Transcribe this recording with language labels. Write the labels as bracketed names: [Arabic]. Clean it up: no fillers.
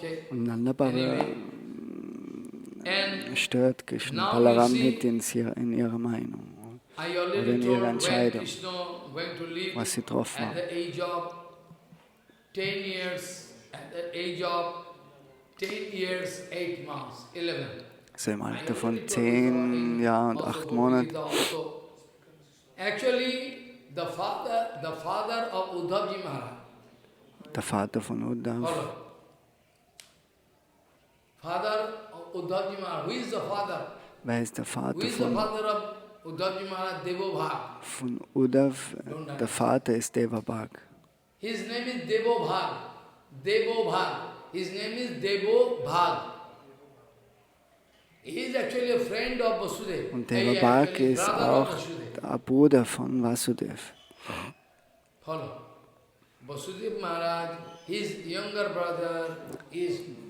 [German] Und Nanda Baba stört Krishna Balaram nicht in ihrer Meinung oder in ihrer Entscheidung, was sie getroffen haben. [English] 10 years, at the age of 10 years, 8 months, 11. [German] So im Alter von 10 Jahren und 8 Monaten. [English] Actually, the father of Uddhavji Maharaj. [German] Der Vater von Uddhav. [English] Father of Uddhavji Maharaj. Who is the father? [German] Wer ist der Vater [English] Who is the father of Uddhavji Maharaj? Devabhag. [German] Von Uddhav, der Vater ist Devabhag. [English] His name is Devabhag. Devabhag. His name is Devabhag. He is actually a friend of Vasudev. [German] Und Devabhag ist auch der Bruder von Vasudev. [English] Follow. Vasudev Maharaj, his younger brother is